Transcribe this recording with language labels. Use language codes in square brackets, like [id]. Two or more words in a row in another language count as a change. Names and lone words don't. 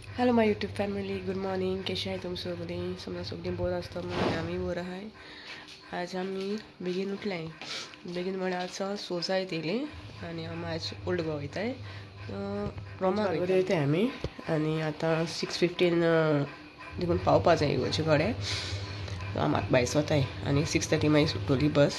[en] Hello my YouTube family, good morning. [kok] कशी आहे तुम सगळीं? समजा सगळीं बरं असतं म्हणून आम्ही बरं आहे. आज आम्ही बेगीन उठलाय. बेगीन म्हळ्यार आज सोसायटी येयली आणि आम्ही आज ओल्ड गोवा वयताय. रोमा वयताय आमी आनी आतां 6:15 देखून पावपा जाय इगोर्जे कडेन. सो आमी भायर सोताय आनी 6:30 मागीर सुट्टोली बस.